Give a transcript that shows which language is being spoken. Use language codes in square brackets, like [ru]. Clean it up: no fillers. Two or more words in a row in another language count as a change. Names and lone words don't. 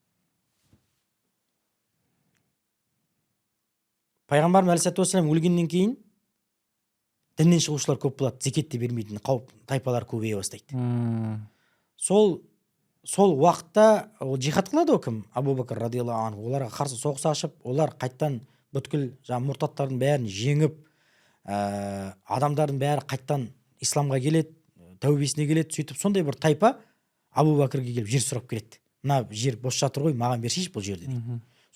[kk] Пайғамбарым [ar] عليه الصلاة والسلام [kk] өлгеннен кейін діннен шығушылар көп болады, зекетті бермейтін тайпалар көбейе бастайды. Сол уақытта жихад қылады кім? [ar] Абу Бакр رضي الله عنه. [kk] Оларға қарсы соғыс ашып, олар қайттан бүткіл мұртаттардың бәрін жеңіп, адамдардың бәрі қайттан исламға келеді, тәубесіне келеді. Сөйтіп сондай бір тайпа Абу Бакрге келіп жер сұрап келеді. Мына жер бос жатыр ғой, маған берсейші бұл жерді дейді.